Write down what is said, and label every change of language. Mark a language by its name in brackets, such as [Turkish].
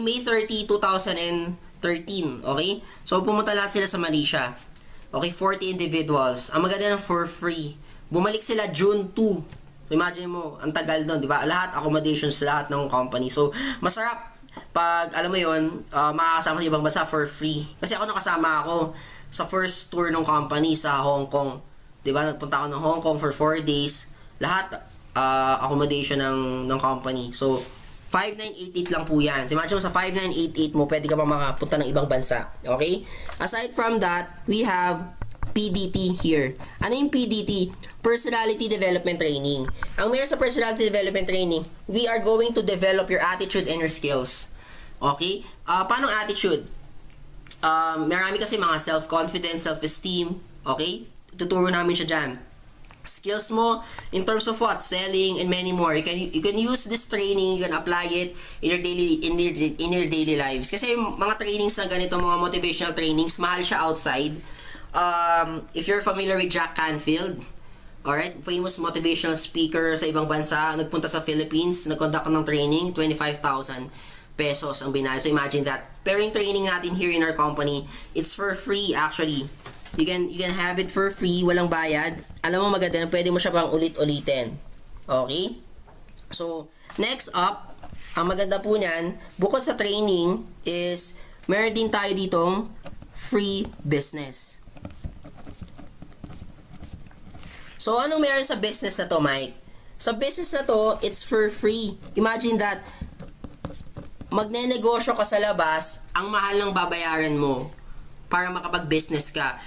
[Filipino] May 30, 2013. Okay? So, pumunta lahat sila sa Malaysia. Okay, 40 individuals. Ang maganda na for free. Bumalik sila June 2. Imagine mo, ang tagal doon, di ba? Lahat, accommodations, lahat ng company. So, masarap pag, alam mo yun, makakasama sa ibang bansa for free. Kasi ako nakasama ako sa first tour ng company sa Hong Kong. Di ba? Nagpunta ako ng Hong Kong for 4 days. Lahat, accommodation ng company. So, 5988 lang po yan. So imagine mo sa 5988 mo, pwede ka pa makapunta ng ibang bansa. Okay? [English] Aside from that, we have PDT here. [Filipino] Ano yung PDT? [English] Personality Development Training. Ang meron sa Personality Development Training, we are going to develop your attitude and your skills. [Filipino] Okay? Paano attitude? Marami kasi mga self-confidence, self-esteem. Okay? Tuturo namin siya dyan. [English] Skills mo in terms of what? Selling and many more. You can use this training, you can apply it in your daily lives. [Filipino] Kasi yung mga trainings na ganito, mga motivational trainings, mahal siya outside. [English] If you're familiar with Jack Canfield, [Filipino] alright, famous motivational speaker sa ibang bansa, nagpunta sa Philippines, nag-conduct ng training, 25,000 pesos ang binayad. [English] So imagine that. [Filipino] Pero yung training natin [English] here in our company, it's for free actually. You can have it for free, [Filipino] walang bayad. Alam mo maganda, pwede mo siya pang ulit-ulitin. Okay? So, next up, ang maganda po niyan, bukod sa training is meron din tayo ditong free business. So, anong meron sa business na to, Mike? Sa business na to, it's for free. Imagine that, magne-negosyo ka sa labas, ang mahal ng babayaran mo para makapag-business ka.